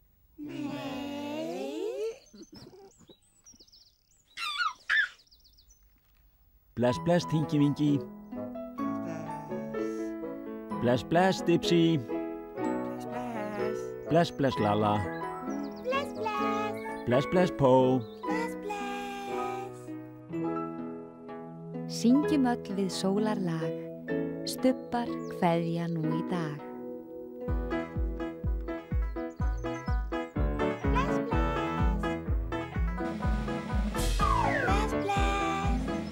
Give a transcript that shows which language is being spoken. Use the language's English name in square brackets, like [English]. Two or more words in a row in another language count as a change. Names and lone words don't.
[Icelandic] Bless bless Tingi Vingi. Bless bless Dipsy. Bless bless Lala. Bless, bless. Bless bless Po. Bless, bless. Syngjum öll við sólarlag, Stubbar kveðja nú í dag. Bless, bless. Bless, bless.